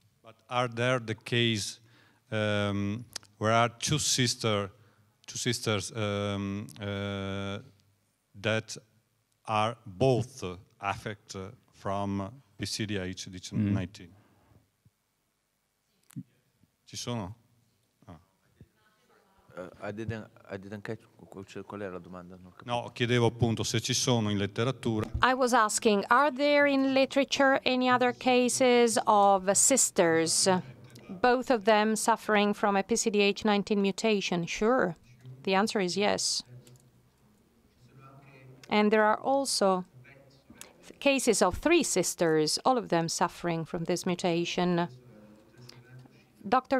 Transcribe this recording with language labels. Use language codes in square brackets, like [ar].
[en] But are there the case where are two sisters that are both affected from PCDH19? [it] Ci sono? [en] I didn't catch [it] qual era la domanda. No, chiedevo appunto se ci sono in letteratura. [en] I was asking, are there in literature any other cases of sisters, both of them suffering from a PCDH19 mutation? Sure. The answer is yes. And there are also cases of 3 sisters, all of them suffering from this mutation. Dr.